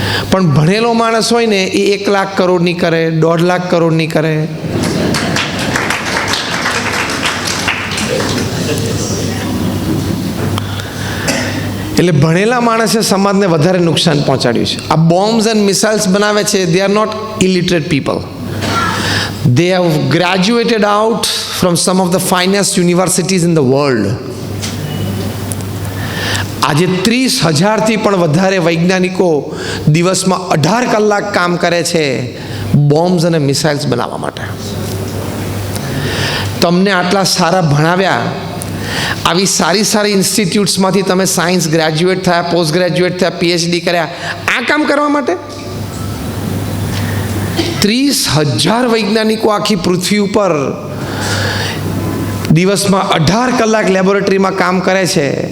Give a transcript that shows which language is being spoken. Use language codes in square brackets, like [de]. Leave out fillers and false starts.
[gu] પણ ભણેલો માણસ હોય ને એ 1 લાખ કરોડની કરે, 1.5 લાખ કરોડની કરે. એટલે ભણેલા માણસે સમાજને વધારે નુકસાન પહોંચાડ્યું છે. આ બોમ્બ્સ એન્ડ મિસાઇલ્સ બનાવે છે, [en] They are not illiterate people. They have graduated out from some of the finest universities in the world. [gu] આજે 30,000થી પણ વધારે વૈજ્ઞાનિકો દિવસમાં 18 કલાક કામ કરે છે બોમ્બ્સ અને મિસાઇલ્સ બનાવવા માટે. તમને આટલા સારા ભણાવ્યા, આવી સારી સારી ઇન્સ્ટિટ્યૂટ્સમાંથી તમે સાયન્સ ગ્રેજ્યુએટ થયા, પોસ્ટ ગ્રેજ્યુએટ થયા, PhD કર્યા, આ કામ કરવા માટે 30,000 વૈજ્ઞાનિકો આખી પૃથ્વી ઉપર દિવસમાં 18 કલાક લેબોરેટરીમાં કામ કરે છે.